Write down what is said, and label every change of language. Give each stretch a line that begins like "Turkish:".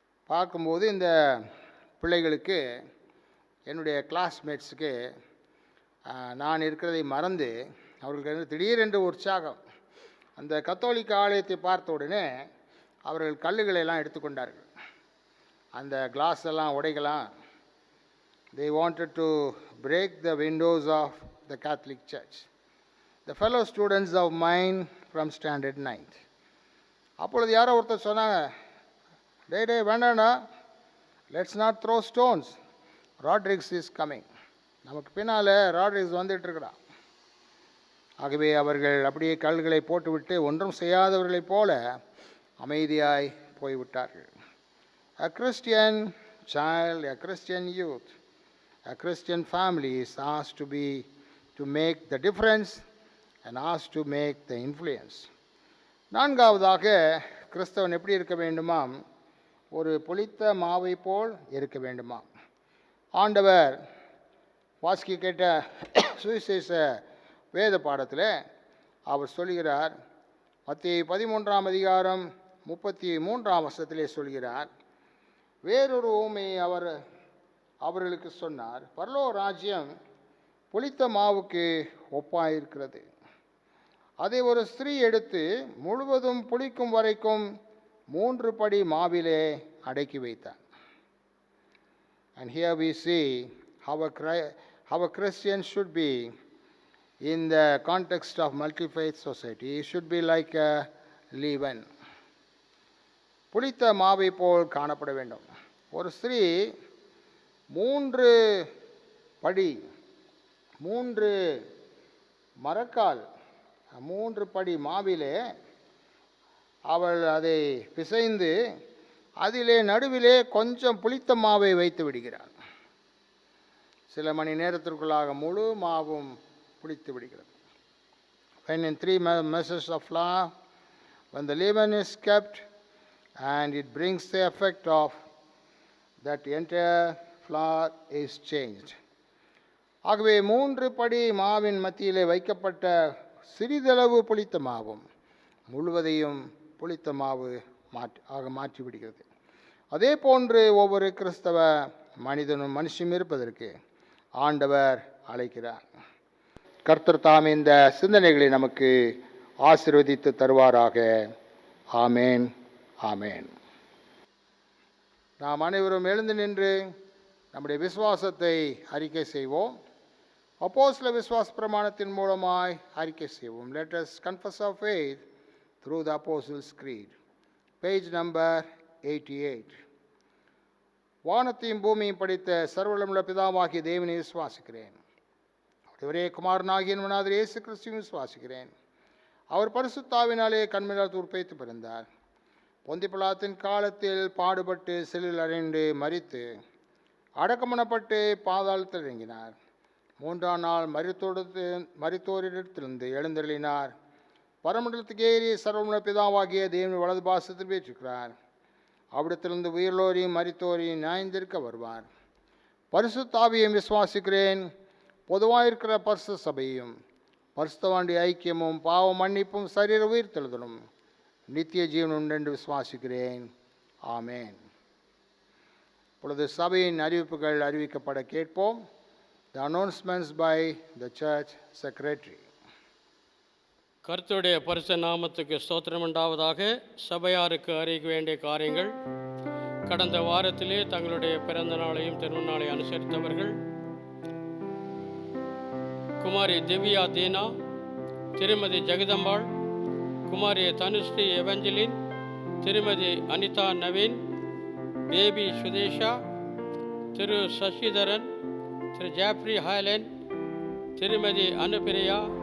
Tamil: பார்க்கும்போது இந்த பிள்ளைகளுக்கு, என்னுடைய கிளாஸ்மேட்ஸுக்கு நான் இருக்கிறதை மறந்து அவர்களுக்கு திடீரென்று உற்சாகம். அந்த கத்தோலிக்க ஆலயத்தை பார்த்த உடனே அவர்கள் கல்லுகளெல்லாம் எடுத்துக்கொண்டார்கள். அந்த கிளாஸ் எல்லாம் உடைக்கலாம்.
English: they wanted to break the windows of the Catholic Church. The fellow students of mine from standard 9th.
Tamil: அப்பொழுது யாரோ ஒருத்தர் சொன்னாங்க, டே வேண்டாண்டா,
English: Let's not throw stones, Rodriguez is coming.
Tamil: நமக்கு பின்னால் ராட்ரிக்ஸ் வந்துட்டுருக்கிறான். ஆகவே அவர்கள் அப்படியே கல்களை போட்டுவிட்டு ஒன்றும் செய்யாதவர்களைப் போல அமைதியாய் போய்விட்டார்கள்.
English: A Christian child, a Christian youth, a Christian family is asked to make the difference and asked to make the influence.
Tamil: நான்காவதாக, கிறிஸ்தவன் எப்படி இருக்க வேண்டுமாம்? ஒரு புளித்த மாவை போல் இருக்க வேண்டுமாம். ஆண்டவர் வாசிக்க கேட்ட சுவிசேஷ வேத பாடத்தில் அவர் சொல்கிறார், மத்தேயு 13ஆம் அதிகாரம் 33ஆம் வசனத்திலே சொல்கிறார், வேறொரு உவமையை அவர்களுக்கு சொன்னார். பரலோக ராஜ்யம் புளித்த மாவுக்கு ஒப்பாயிருக்கிறது. அதை ஒரு ஸ்திரீ எடுத்து முழுவதும் புளிக்கும் வரைக்கும் 3 படி மாவிலே அடக்கி வைத்தார்.
English: And here we see how a Christian should be in the context of multi-faith society. He should be like a leaven.
Tamil: புளித்த மாவை போல் காணப்பட வேண்டும். ஒரு ஸ்திரீ 3 படி 3 மரக்கால் 3 படி மாவிலே அவள் அதை பிசைந்து அதிலே நடுவிலே கொஞ்சம் புளித்த மாவை வைத்து விடுகிறாள். சில மணி நேரத்திற்குள்ளாக முழு மாவும் புளித்து விடுகிறது.
English: When in 3 measures of flour, when the leaven is kept, and it brings the effect of that entire flour is changed.
Tamil: ஆகவே 3 படி மாவின் மத்தியிலே வைக்கப்பட்ட சிறிதளவு புளித்த மாவும் முழுவதையும் புளித்த மாவு மாற்றிவிடுகிறது. அதே போன்று ஒவ்வொரு கிறிஸ்தவ மனிதனும் மனுஷனும் இருப்பதற்கு ஆண்டவர் அழைக்கிறார். கர்த்தர் தாம் இந்த சிந்தனைகளை நமக்கு ஆசீர்வதித்து தருவாராக. ஆமேன், ஆமேன். நாம் அனைவரும் எழுந்து நின்று நம்முடைய விசுவாசத்தை அறிக்கை செய்வோம். அப்போஸ்தல விசுவாச பிரமாணத்தின் மூலமாய் அறிக்கை செய்வோம்.
English: Let us confess our faith through the Apostles' Creed. Page number 88.
Tamil: வானத்தையும் பூமியும் படைத்த சர்வவல்லமையுள்ள பிதாவாகிய தேவனை விசுவாசிக்கிறேன். ஒரே குமாரனாகிய என் இயேசு கிறிஸ்துவை விசுவாசிக்கிறேன். அவர் பரிசுத்தாவினாலே கன்மலையால் உற்பத்தி பிறந்தார். பொந்தி பிலாத்தின் காலத்தில் பாடுபட்டு சிலுவையில் அறைந்து மரித்து அடக்கமனப்பட்டு பாதாளத்தில் இறங்கினார். 3ஆம் நாள் மரித்தோரிடத்திலிருந்து எழுந்தருளினார். பரமண்டலத்துக்கு ஏறி சர்வமுள்ள பிதாவாகிய தேவன் வலது பாசத்தில் வீற்றிருக்கிறார். அவ்விடத்திலிருந்து உயிர்லோரையும் மரித்தோரையும் நியாயந்தீர்க்க வருவார். பரிசுத்த ஆவியையும் விசுவாசிக்கிறேன். பொதுவாயிருக்கிற பரிசுத்த சபையும் பரிசுத்தவானுடைய ஐக்கியமும் பாவ மன்னிப்பும் சரீர உயிர்த்தெழுதலும் நித்திய ஜீவன் உண்டு என்று விசுவாசிக்கிறேன். ஆமேன். இப்பொழுது சபையின் அறிவிப்புகள் அறிவிக்கப்பட கேட்போம்.
English: The announcements by the church secretary.
Tamil: கர்த்தருடைய பரிசுத்த நாமத்துக்கு ஸ்தோத்திரம் உண்டாவதாக. சபையாருக்கு அறிவிக்க வேண்டிய காரியங்கள்: கடந்த வாரத்திலே தங்களுடைய பிறந்த நாளையும் திருமண நாளையும் அனுசரித்தவர்கள் குமாரி திவ்யா தீனா, திருமதி ஜெகதம்பாள், குமாரி தனுஸ்ரீ எவஞ்சலின், திருமதி அனிதா நவீன், பேபி சுதேஷா, திரு சசிதரன், திரு ஜாப்ரி ஹாலன், திருமதி அனுப்பிரியா,